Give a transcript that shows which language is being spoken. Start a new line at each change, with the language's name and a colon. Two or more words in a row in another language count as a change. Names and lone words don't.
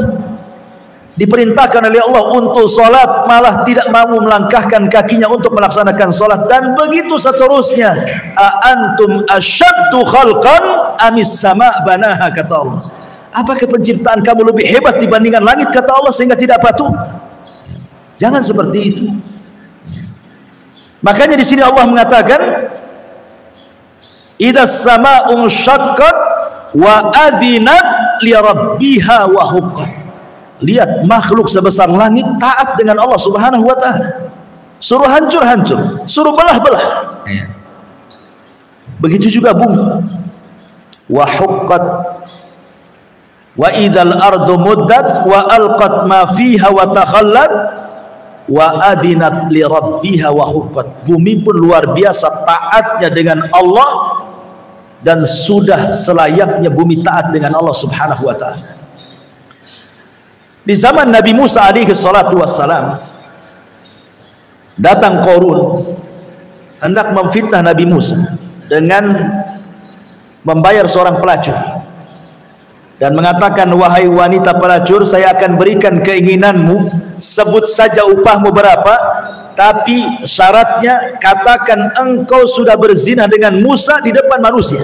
Indonesian: Diperintahkan oleh Allah untuk sholat, malah tidak mau melangkahkan kakinya untuk melaksanakan sholat, dan begitu seterusnya.
Arabic: أأنتم أشد خلقا أم السماء بناها, kata Allah.
Indonesian: Apakah penciptaan kamu lebih hebat dibandingkan langit, kata Allah, sehingga tidak patuh? Jangan seperti itu. Makanya di sini Allah mengatakan,
Arabic: إذا السماء انشقت وأذنت لربها وحقت.
Indonesian: Lihat, makhluk sebesar langit taat dengan Allah
Arabic: سبحانه وتعالى.
Indonesian: Suruh hancur-hancur, suruh belah-belah. Begitu juga bumi.
Arabic: وحقت وإذا الأرض مدت وألقت ما فيها وتخلت وأذنت لربها وحقت.
Indonesian: Bumi pun luar biasa taatnya dengan Allah, dan sudah selayaknya bumi taat dengan Allah
Arabic: سبحانه وتعالى.
Indonesian: Di zaman Nabi Musa
Arabic: عليه الصلاة والسلام,
Indonesian: datang Qarun hendak memfitnah Nabi Musa dengan membayar seorang pelacur dan mengatakan, wahai wanita pelacur, saya akan berikan keinginanmu, sebut saja upahmu berapa, tapi syaratnya katakan engkau sudah berzina dengan Musa di depan manusia.